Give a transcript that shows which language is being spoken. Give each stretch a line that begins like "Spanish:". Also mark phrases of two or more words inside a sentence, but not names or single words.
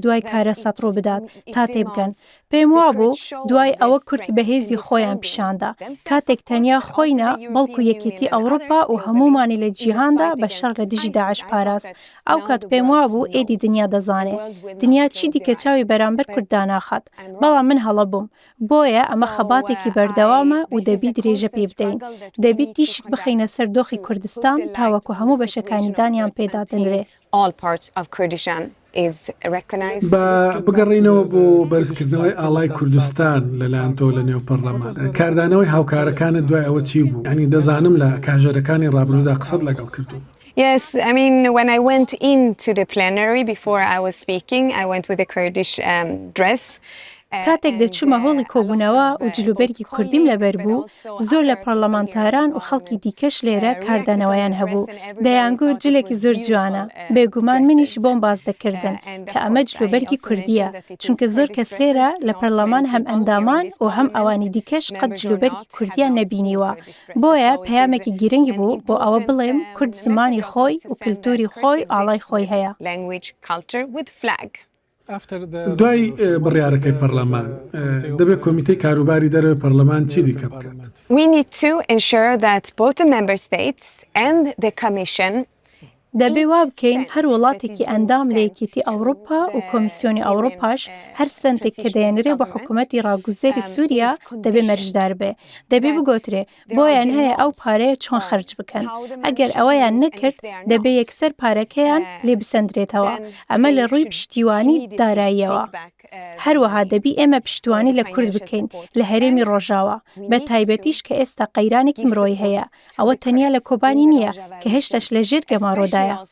Central Kurdish: دوای کارەسات ڕوو بدات تا تێبگەن پێم وابوو دوای ئەوە کورد بەهێزی خۆیان پیشاندا کاتێک تەنیا خۆینە بەڵکو یەکێتی ئەوروپا و هەمومانی لە جیهاندا بە شەڕ لە دژی داعش پاراست ئەو کات پێم وابوو ئێدی دنیا دەزانێ دنیا چی دیکە چاوی بەرامبەر کورددا ناخات بەڵام من هەڵە بووم بۆیە ئەمە خەباتێکی بەردەوامە و دەبی درێژە پێ بدەین دەبێت دیشک بخەینە سەر دۆخی کوردستان تاوەکو هەموو بەشەکانی دانیان پێدادەنرێ
English: all parts of Kurdistan is recognized.
Central Kurdish: بگەڕینەوە بۆ بەرزکردنەوەی ئاڵای کوردستان لەلایەن تۆ لە نێو پەرلەمان کاردانەوەی هاوکارەکانت دوای ئەوە چی بوو؟ ینی دەزانم لە کاژێرەکانی ڕابردوودا قسەت لەگەڵ کردووە.
English: Yes, I mean, when I went into the plenary before I was speaking, I went with a Kurdish dress.
Central Kurdish: کاتێک دەچوومە هۆڵی کۆبوونەوە و جلوبەرگی کوردیم لەبەر بوو زۆر لە پەرلەمانتاران و خەڵکی دیکەش لێرە کاردانەوەیان هەبوو دەیانگوت جلێکی زۆر جوانە بێگومان منیش بۆم باز دەکردن کە ئەمە جلوبەرگی کوردیە چونکە زۆر کەس لێرە لە پەرلەمان هەم ئەندامان و هەم ئەوانی دیکەش قەت جلوبەرگی کوردیان نەبینیوە بۆیە پەیامێکی گرنگ بوو بۆ ئەوە بڵێم کورد زمانی خۆی و کللتوری خۆی ئاڵای خۆی هەیە دوای بڕیارەکەی پەرلەمان دەبێت کۆمیتەی کاروباری دەرەوەی پەرلەمان چی دیکە بکات؟
English: We need to ensure that both the member states and the commission
Central Kurdish: دەبێ وا بکەین هەر وڵاتێکی ئەندام لە یەکێتی ئەوروپا و کۆمیسیۆنی ئەوروپاش هەر سنتێک کە دەیەنرێ بە حکوومەتی ڕاگوزێری سووریا دەبێ مەرجدار بێ دەبێ بگۆترێ بۆیان هەیە ئەو پارەیە چۆن خەرج بکەن ئەگەر ئەوەیان نەکرد دەبێ یەکسەر پارەکەیان لێ بسەندرێتەوە ئەمە لە ڕووی پشتیوانی داراییەوە هەروەها دەبی ئێمە پشتیوانی لە کورد بکەین لە هەرێمی ڕۆژاوە بە تایبەتیش کە ئێستا قەیرانێکی مرۆی هەیە ئەوە تەنیا لە کۆبانی نییە کە هێشتاش لە ژێر گەماڕۆدایە